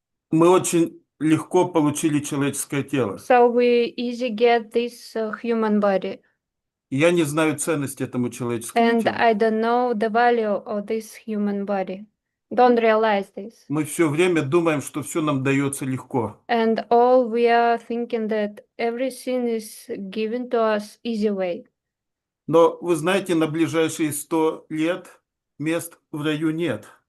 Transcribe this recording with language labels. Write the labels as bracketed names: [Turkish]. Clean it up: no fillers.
[Russian] Мы очень легко получили человеческое тело. [English] So we easy get this human body. [Russian] Я не знаю ценности этому человеческому [English] And [Russian] телу. [English] I don't know the value of this human body. Don't realize this. [Russian] Мы все время думаем, что все нам дается легко. [English] And all we are thinking that everything is given to us easy way. [Russian] Но вы знаете, на ближайшие 100 лет мест в раю нет.